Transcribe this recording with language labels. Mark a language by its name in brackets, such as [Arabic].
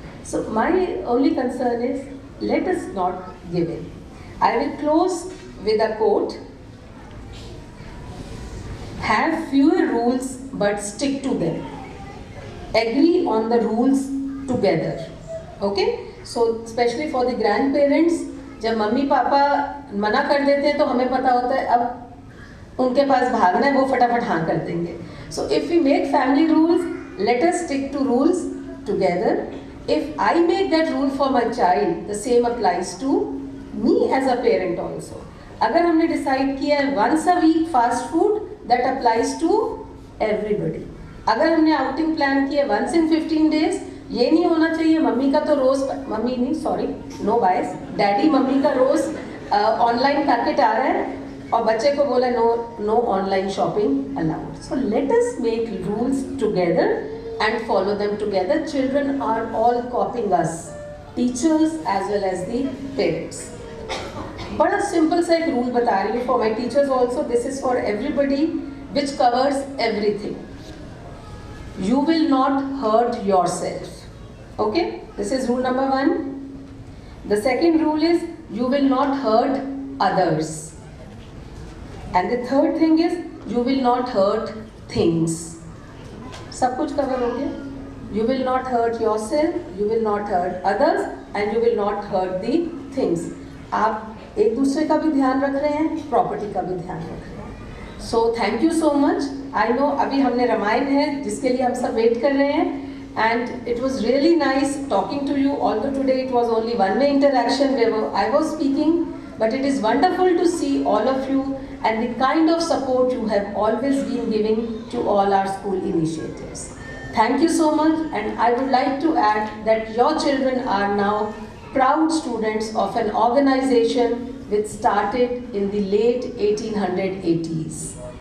[English] So my only concern is, let us not give in. I will close with a quote. Have fewer rules but stick to them. Agree on the rules together. Okay? So especially for the grandparents, [Hindi] जब mummy papa मना कर देते हैं तो हमें पता होता है अब उनके पास भागना है, वो फटाफट हाँ कर देंगे. [English] So if we make family rules, let us stick to rules together. If I make that rule for my child, the same applies to me as a parent also. [Hindi] अगर हमने decide किया है [English] once a week fast food, that applies to everybody. [Hindi] अगर हमने outing plan किया once in 15 days, ये नहीं होना चाहिए मम्मी का तो रोज, मम्मी नहीं, सॉरी, नो बायस, डैडी मम्मी का रोज ऑनलाइन पैकेट आ रहा है और बच्चे को बोला [English] No online shopping allowed. [Hindi] So let us make rules together [English] and follow them together. Children are all copying us, teachers as well as the parents. [Hindi] बड़ा simple सा एक rule बता रही हूँ [English] for my teachers also. This is for everybody, which covers everything. You will not hurt yourself. Okay, this is rule number 1. The second rule is you will not hurt others. And the third thing is you will not hurt things. [Hindi] सब कुछ cover हो गया. [English] You will not hurt yourself, you will not hurt others, and you will not hurt the things. [Hindi] आप एक दूसरे का भी ध्यान रख रहे हैं, प्रॉपर्टी का भी ध्यान रख रहे हैं. [English] So thank you so much. I know [Hindi] अभी हमने रामायण है जिसके लिए हम सब वेट कर रहे हैं. [English] And it was really nice talking to you, although today it was only one-way interaction where I was speaking, but it is wonderful to see all of you and the kind of support you have always been giving to all our school initiatives. Thank you so much, and I would like to add that your children are now proud students of an organization which started in the late 1880s.